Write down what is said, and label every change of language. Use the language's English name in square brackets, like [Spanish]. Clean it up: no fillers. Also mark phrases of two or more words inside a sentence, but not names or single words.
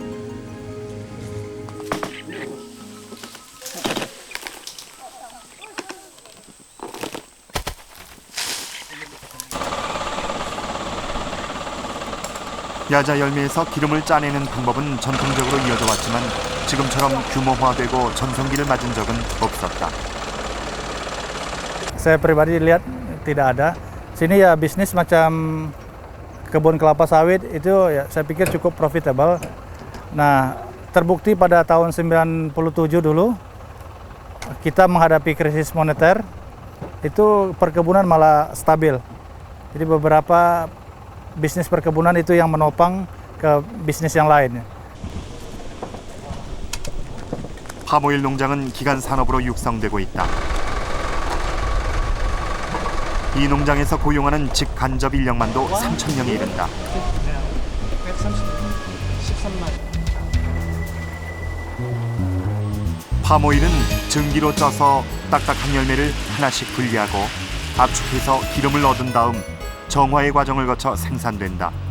[Korean] 야자 열매에서 기름을 짜내는 방법은 전통적으로 이어져 왔지만 지금처럼 규모화되고 전성기를 맞은 적은 없었다. [Indonesian] Saya pribadi lihat tidak ada. Sini ya bisnis macam kebun kelapa sawit itu ya saya pikir cukup profitable. Nah, terbukti pada tahun 97 dulu kita menghadapi krisis moneter, itu perkebunan malah stabil. Jadi beberapa bisnis perkebunan itu yang menopang ke bisnis yang lain. [Korean] 팜오일 농장은 기간 산업으로 육성되고 있다. 이 농장에서 고용하는 직간접 인력만도 3,000명에 이른다. 팜오일은 증기로 쪄서 딱딱한 열매를 하나씩 분리하고 압축해서 기름을 얻은 다음 정화의 과정을 거쳐 생산된다.